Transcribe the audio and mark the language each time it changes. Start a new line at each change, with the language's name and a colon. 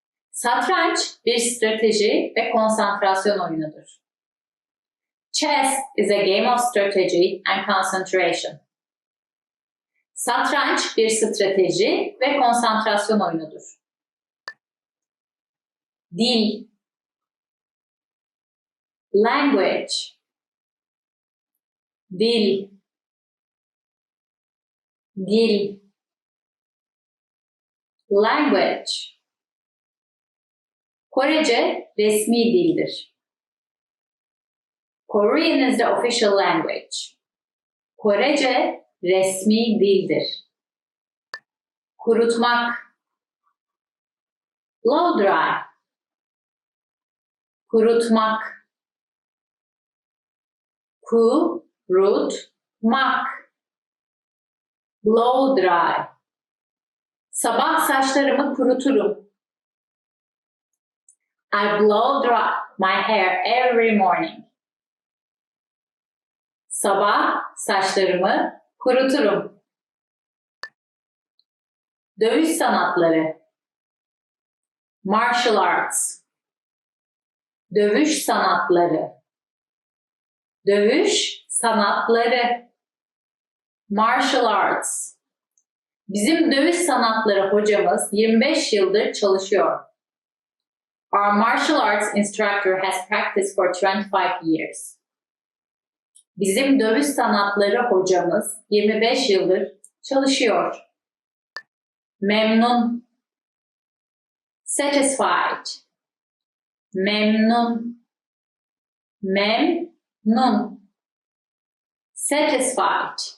Turkish: Satranç bir strateji ve konsantrasyon oyunudur.
English: Chess is a game of strategy and concentration.
Turkish: Satranç bir strateji ve konsantrasyon oyunudur. Dil, language, dil, dil, language. Korece resmi dildir.
English: Korean is the official language.
Turkish: Korece resmi dildir. Kurutmak, blow dry. Kurutmak, kurutmak, blow dry. Sabah saçlarımı kuruturum.
English: I blow dry my hair every morning.
Turkish: Sabah saçlarımı kuruturum. Dövüş sanatları, martial arts. Dövüş sanatları, dövüş sanatları, martial arts. Bizim dövüş sanatları hocamız 25 yıldır çalışıyor.
English: Our martial arts instructor has practiced for 25 years.
Turkish: Bizim dövüş sanatları hocamız 25 yıldır çalışıyor. Memnun, satisfied, memnun, memnun, satisfied.